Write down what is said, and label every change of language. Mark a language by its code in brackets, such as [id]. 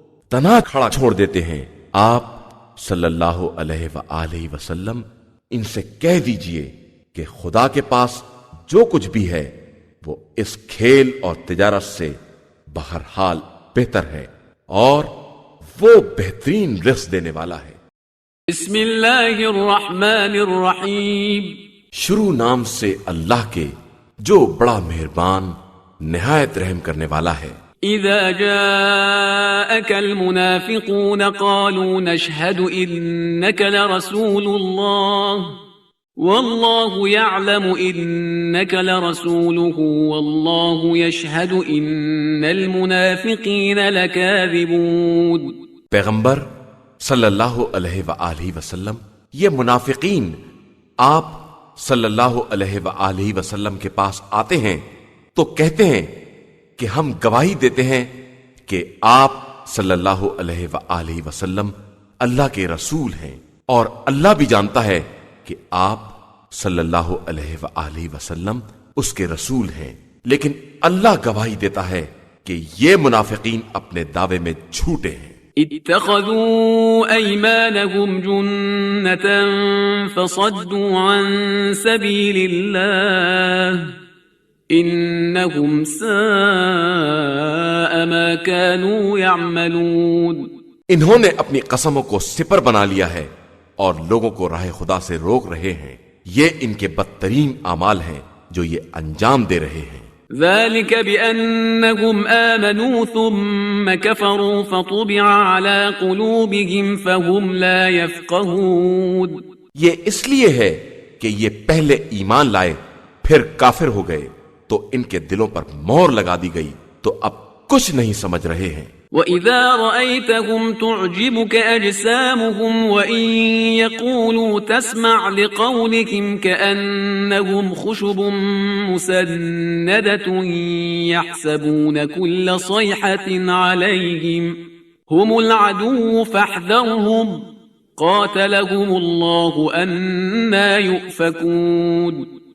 [ur] تنہا کھڑا چھوڑ دیتے ہیں۔ آپ صلی اللہ علیہ وآلہ وسلم ان سے کہہ دیجئے کہ خدا کے پاس جو کچھ بھی ہے وہ اس کھیل اور تجارت سے بہرحال بہتر ہے، اور وہ بہترین رزق دینے والا ہے۔ [ar] بسم اللہ الرحمن الرحیم۔ [ur] شروع نام سے اللہ کے جو بڑا مہربان نہایت رحم کرنے والا ہے۔ [ar] اذا جاءك المنافقون قالوا نشهد انك لرسول الله والله يعلم انك لرسوله والله يشهد ان المنافقين لكاذبون۔ [ur] پیغمبر صلی اللہ علیہ وآلہ وسلم، یہ منافقین آپ صلی اللہ علیہ وآلہ وسلم کے پاس آتے ہیں تو کہتے ہیں کہ ہم گواہی دیتے ہیں کہ آپ صلی اللہ علیہ وآلہ وسلم اللہ کے رسول ہیں، اور اللہ بھی جانتا ہے کہ آپ صلی اللہ علیہ وآلہ وسلم اس کے رسول ہیں، لیکن اللہ گواہی دیتا ہے کہ یہ منافقین اپنے دعوے میں جھوٹے ہیں۔ [ar] اتخذوا ايمانهم جنة فصدوا عن سبيل الله انهم ساء ما كانوا يعملون۔ [ur] انہوں نے اپنی قسموں کو سپر بنا لیا ہے اور لوگوں کو راہ خدا سے روک رہے ہیں، یہ ان کے بدترین اعمال ہیں جو یہ انجام دے رہے ہیں۔ [ar] ذلك بأنهم آمنوا ثم كفروا فطبع على قلوبهم فهم لا يفقهون۔ [ur] یہ اس لیے ہے کہ یہ پہلے ایمان لائے پھر کافر ہو گئے تو ان کے دلوں پر مہر لگا دی گئی تو اب کچھ نہیں سمجھ رہے ہیں۔ [ar] وَإِذَا رَأَيْتَهُمْ تُعْجِبُكَ أَجْسَامُهُمْ وَإِن يَقُولُوا تَسْمَعْ لِقَوْلِهِمْ كَأَنَّهُمْ خُشُبٌ مُّسَنَّدَةٌ يَحْسَبُونَ كُلَّ صَيْحَةٍ عَلَيْهِمْ هُمُ الْعَدُوُّ فَاحْذَرْهُمْ قَاتَلَهُمُ اللَّهُ أَنَّىٰ يُؤْفَكُونَ۔